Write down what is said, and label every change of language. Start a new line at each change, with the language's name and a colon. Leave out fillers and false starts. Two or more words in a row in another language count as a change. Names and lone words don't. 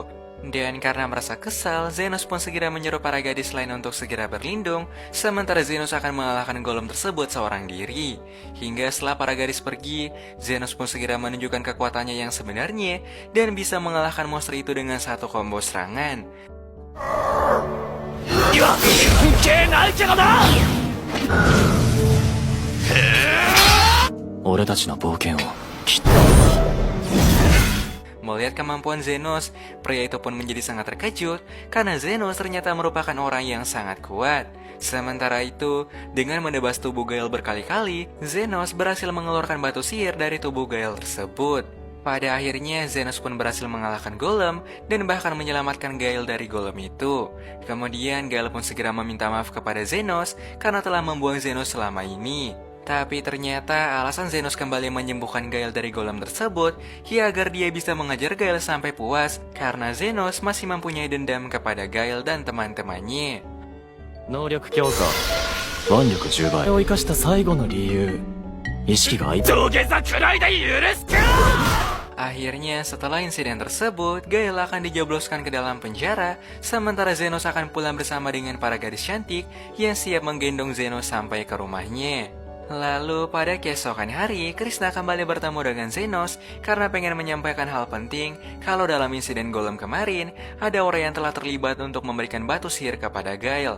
Indonesian: Dan karena merasa kesal, Zenos pun segera menyuruh para gadis lain untuk segera berlindung, sementara Zenos akan mengalahkan golem tersebut seorang diri. Hingga setelah para gadis pergi, Zenos pun segera menunjukkan kekuatannya yang sebenarnya dan bisa mengalahkan monster itu dengan satu combo serangan.
Japanese: 俺たちの冒険をきっと
Indonesian: Melihat kemampuan Zenos, pria itu pun menjadi sangat terkejut karena Zenos ternyata merupakan orang yang sangat kuat. Sementara itu, dengan menebas tubuh Gael berkali-kali, Zenos berhasil mengeluarkan batu sihir dari tubuh Gael tersebut. Pada akhirnya, Zenos pun berhasil mengalahkan golem dan bahkan menyelamatkan Gael dari golem itu. Kemudian, Gael pun segera meminta maaf kepada Zenos karena telah membuang Zenos selama ini. Tapi ternyata alasan Zenos kembali menyembuhkan Gael dari golem tersebut ya agar dia bisa mengajar Gael sampai puas karena Zenos masih mempunyai dendam kepada Gael dan teman-temannya.
Japanese: 能力強化腕力10倍を生かした最後の理由意識が土下座くらいで許すか。
Indonesian: Akhirnya setelah insiden tersebut, Gael akan dijebloskan ke dalam penjara, sementara Zenos akan pulang bersama dengan para gadis cantik yang siap menggendong Zenos sampai ke rumahnya. Lalu pada keesokan hari, Krishna kembali bertemu dengan Zenos karena pengen menyampaikan hal penting kalau dalam insiden golem kemarin, ada orang yang telah terlibat untuk memberikan batu sihir kepada Gael.